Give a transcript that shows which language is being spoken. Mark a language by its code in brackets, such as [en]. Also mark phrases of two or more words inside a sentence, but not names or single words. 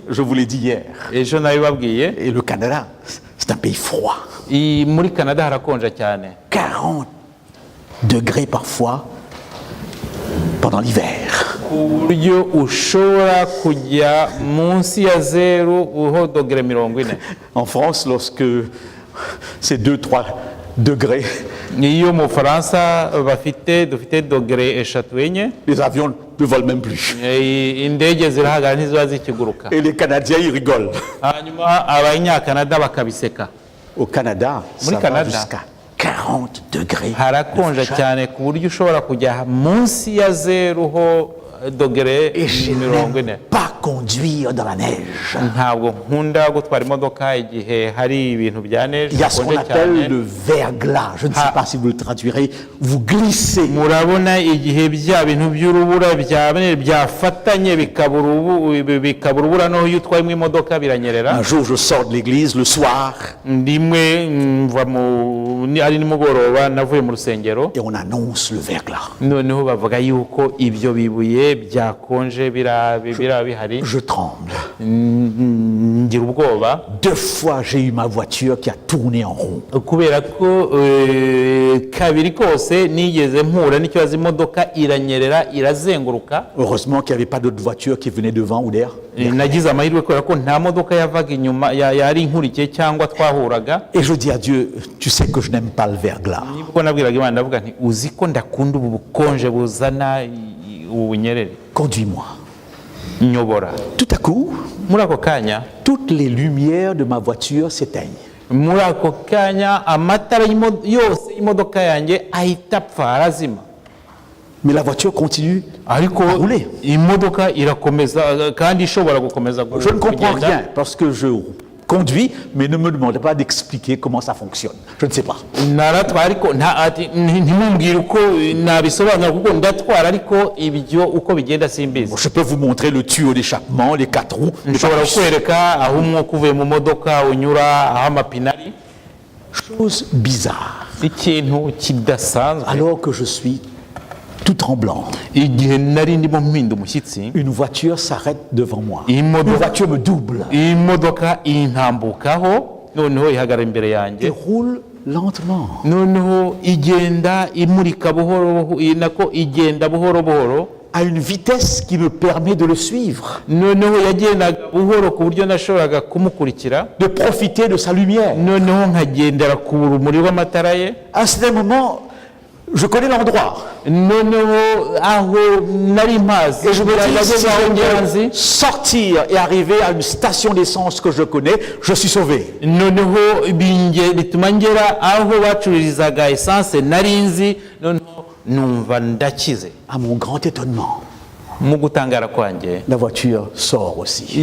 [fr] Je vous l'ai dit hier. [rw] ejo nabibabwiye. [fr] Et le Canada, c'est un pays froid. [rw] muri Canada harakonja cyane. [fr] 40 degrés parfois pendant l'hiver. [rw] ku buryo ushobora kujya munsi ya zeru uho dogere 40. [fr] En France, lorsque c'est 2-3 degrés, [rw] iyo mu Faransa dufite dogere 3 [fr] les avions ne volent même plus. [rw] indege zirahagarara ntiziba zikiguruka. [fr] Et les Canadiens, ils rigolent. [rw] hanyuma abanyakanada bakabiseka. [fr] Au Canada, ça va Canada. jusqu'à 40 degrés. [rw] harakonja cyane ku buryo ushobora kujya munsi ya zeru ho dogere [fr] Et je 40. n'aime pas conduire dans la neige. [rw] ntabwo nkunda gutwara imodoka igihe hari ibintu bya neige [fr] Il y a ce qu'on [rw] bikonje [fr] appelle [rw] cyane. [fr] le verglas. Je ne sais pas si vous le traduirez. Vous glissez. [rw] murabona igihe bya bintu by'urubura byafatanye bikaba urubura no iyo utwaye mu imodoka biranyerera. [fr] Un jour, je sors de l'église le soir [rw] rimwe ari nimugoroba navuye mu rusengero [fr] et on annonce le verglas. [rw] noneho bavuga yuko ibyo bibuye byakonje bihari. [fr] Je tremble. [rw] ngira ubwoba [fr] 2 fois, j'ai eu ma voiture qui a tourné en rond. [rw] kubera ko kabiri kose nigeze mpura n'ikibazo imodoka iranyerera irazenguruka. [fr] Heureusement qu'il n'y avait pas d'autres voitures qui venaient devant ou derrière. [rw] nagize amahirwe kubera ko nta modoka yavaga inyuma yari inkurikiye cyangwa twahuraga. [fr] Et je dis à Dieu, tu sais que je n'aime pas le verglas. [rw] nibwo nabwiraga Imana ndavuga nti uzi ko ndakunda ubu bukonje buzana ubunyerere. [fr] Conduis-moi. [rw] nyobora. [fr] Tout à coup, [rw] muri ako kanya [fr] toutes les lumières de ma voiture s'éteignent. [rw] muri ako kanya amatara yose y'imodoka yanjye ahita apfa arazima. [fr] Mais la voiture continue [rw] ariko [fr] à rouler. [rw] imodoka irakomeza kandi ishobora gukomeza [fr] Je ne comprends [rw] kugenda. [fr] rien parce que je conduis, mais ne me demandez pas d'expliquer comment ça fonctionne. Je ne sais pas. [rw] naratwara ariko ntimumbwire uko nabisobanura kuko ndatwara ariko ibyo uko bigenda simbizi. [fr] Je peux vous montrer le tuyau d'échappement, les 4 roues. les [rw] nshobora [fr] pare-chocs. [rw] kukwereka aho umwuka uvuye mu modoka unyura, aho amapine ari. [fr] Chose bizarre. [rw] ikintu kidasanzwe. [fr] Alors que je suis tout tremblant, [rw] igihe nari ndimo mpinda umushyitsi, [fr] une voiture s'arrête devant moi. Une Une voiture me double. [rw] imodoka intambukaho noneho ihagarara imbere yanjye [fr] et roule lentement. [rw] noneho igenda imurika buhoro nako igenda buhoro buhoro [fr] À une vitesse qui me permet de le suivre, [rw] noneho yagendaga buhoro ku buryo nashoboraga kumukurikira [fr] de profiter de sa lumière. [rw] noneho nkagendera ku rumuri rw'amatara ye [fr] À un certain moment, je connais l'endroit. [rw] noneho aho nari mpazi [fr] Et je me dis, [rw] nageze [fr] si [rw] aho [fr] je [rw] ngenzi [fr] peux sortir et arriver à une station d'essence que je connais, je suis sauvé. [rw] noneho bituma ngera aho bacururizaga esanse nari nzi noneho numva ndakize. [fr] À mon grand étonnement, [rw] mu gutangara kwanjye [fr] la voiture sort aussi.